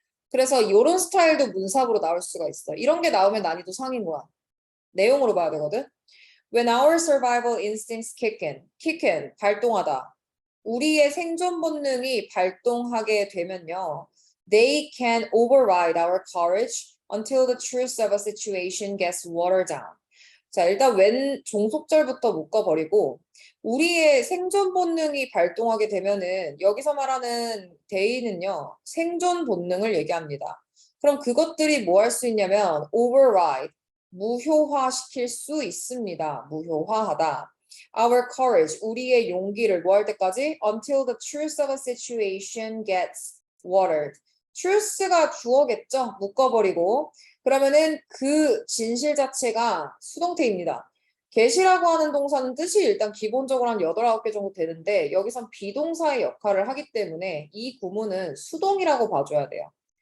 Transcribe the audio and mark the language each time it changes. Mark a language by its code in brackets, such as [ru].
[ko] 그래서 이런 스타일도 문사부로 나올 수가 있어. 이런 게 나오면 난이도 상인 거야. 내용으로 봐야 되거든. [en] When our survival instincts kick in, [ko] 발동하다. 우리의 생존 본능이 발동하게 되면요. [en] They can override our courage until the truth of a situation gets watered down. [ko] 자, 일단 웬 종속절부터 묶어버리고 우리의 생존 본능이 발동하게 되면은 여기서 말하는 데이는요. 생존 본능을 얘기합니다. 그럼 그것들이 뭐 할 수 있냐면 override, 무효화시킬 수 있습니다. 무효화하다. [en] Our courage, [ko] 우리의 용기를 뭐 할 때까지? [en] Until the truth of a situation gets watered. [ko] truth가 주어겠죠? 묶어버리고. 그러면은 그 진실 자체가 수동태입니다. get이라고 하는 동사는 뜻이 일단 기본적으로 한 8, 9개 정도 되는데 여기선 비동사의 역할을 하기 때문에 이 구문은 수동이라고 봐줘야 돼요.